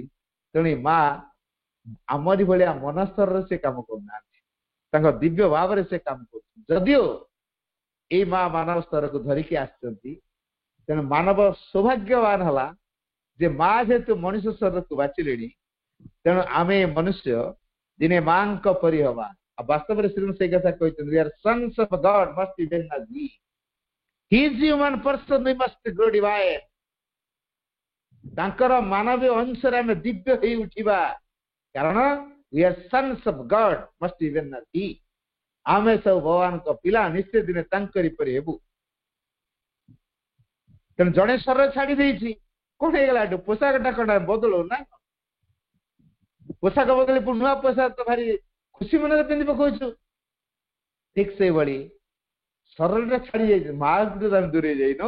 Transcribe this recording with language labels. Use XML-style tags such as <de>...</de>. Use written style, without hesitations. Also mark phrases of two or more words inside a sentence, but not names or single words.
<or>ତେଣୁ ମା ଆମରି ଭଳିଆ ମନ ସ୍ତରରେ ସେ କାମ କରୁନାହାନ୍ତି, ତାଙ୍କ ଦିବ୍ୟ ଭାବରେ ସେ କାମ କରୁଛନ୍ତି। ଯଦିଓ ଏଇ ମା ମାନବ ସ୍ତରକୁ ଧରିକି ଆସିଛନ୍ତି, ତେଣୁ ମାନବ ସୌଭାଗ୍ୟବାନ ହେଲା ଯେ ମା ଯେହେତୁ ମଣିଷ ସ୍ତରକୁ ବାଛିଲେଣି, ତେଣୁ ଆମେ ମନୁଷ୍ୟ ଦିନେ ମାଙ୍କ ପରି ହବା। ଆଉ ବାସ୍ତବରେ ଶ୍ରୀମନ୍ତ ସେଇ କଥା କହିଛନ୍ତି,</or> <en>we are sons of God must be when as we. He is human person, we must grow divine.</en> <or>ତାଙ୍କର ମାନବୀୟ ଅଂଶରେ ଆମେ ଦିବ୍ୟ ହେଇ ଉଠିବା, କାରଣ</or> <en>we are sons of God must be when as he.</en> <or>ଆମେ ସବୁ ଭଗବାନଙ୍କ ପିଲା, ନିଶ୍ଚୟ ଦିନେ ତାଙ୍କରି ପରି ହେବୁ। ତେଣୁ ଜଣେ ଶରୀର ଛାଡି ଦେଇଛି, କଣ ହେଇଗଲା? ଏଠୁ ପୋଷାକଟା କଣ ବଦଳୁ ନା? ପୋଷାକ ବଦଳି ପୁଣି ନୂଆ ପୋଷାକ ତ ଭାରି ଖୁସି ମନରେ ପିନ୍ଧି ପକଉଛୁ। ଠିକ ସେଇଭଳି ଶରୀରଟା ଛାଡି ଯାଇଛି, ମା ଆମେ ଦୂରେଇ ଯାଇନୁ।</or>